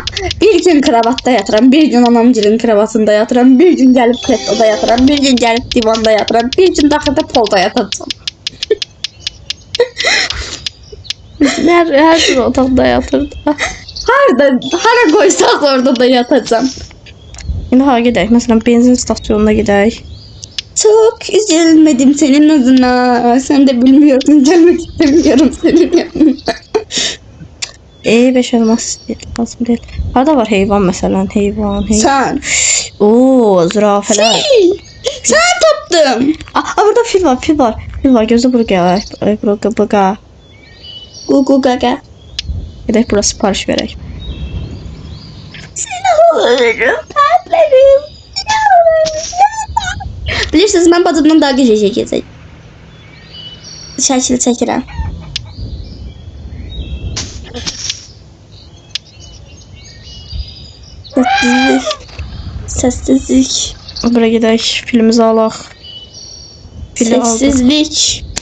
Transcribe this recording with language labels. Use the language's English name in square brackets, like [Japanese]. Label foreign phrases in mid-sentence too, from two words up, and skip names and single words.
[Azerbaijani] Bir gün kravatda yatıram, bir gün anamgilin kravatında yatıram, bir gün gəlib krettoda yatıram, bir gün gəlib divanda yatıram, bir gün daxildə polda yatacam. Hər bir otaqda yatırdı. Hara qoysaq orada da yatacam. İndi hara gedək? Məsələn, benzin stasyonuna gedək. [Turkish] Çok üzülmedim senin adına. Sen de bilmiyorsun, gelmek istemiyorum senin yanına. [Azerbaijani] 5 elmas istəyir, lazım deyil. Harada var heyvan məsələn? Heyvan. [Turkish] Sen. [Azerbaijani] Oo, zürafələr. [Turkish] Sen taptım. [Azerbaijani] Burada fil var, fil var. Fil var, gözü bura gəlir. Bura. Gugu gaga. Gedək bura sipariş verək. [Turkish] Seni alırım patlarım. Bilirsiniz ben bacımdan daha güzel çekeceğim. [Azerbaijani] Şəkil çəkirəm. Sessizlik. Bura gedək, filimizi alaq. Fili aldıq. Sessizlik.